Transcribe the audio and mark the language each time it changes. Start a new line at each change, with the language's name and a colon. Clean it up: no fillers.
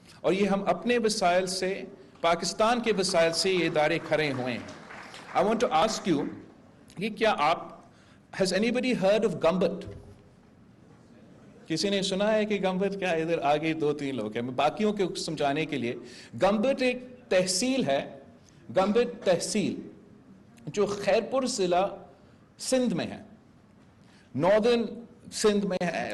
Hindi: और ये हम अपने वसाइल से, पाकिस्तान के वसाइल से ये इदारे खड़े हुए हैं.
English: I want to ask you
Hindi: कि क्या
English: has anybody heard of Gambit?
Hindi: किसी ने सुना है कि गम्बट क्या? इधर आगे 2-3 लोग हैं. मैं बाकियों को समझाने के लिए, गम्बट एक तहसील है, गम्बट तहसील जो खैरपुर ज़िला सिंध में है, नॉर्दर्न सिंध में है.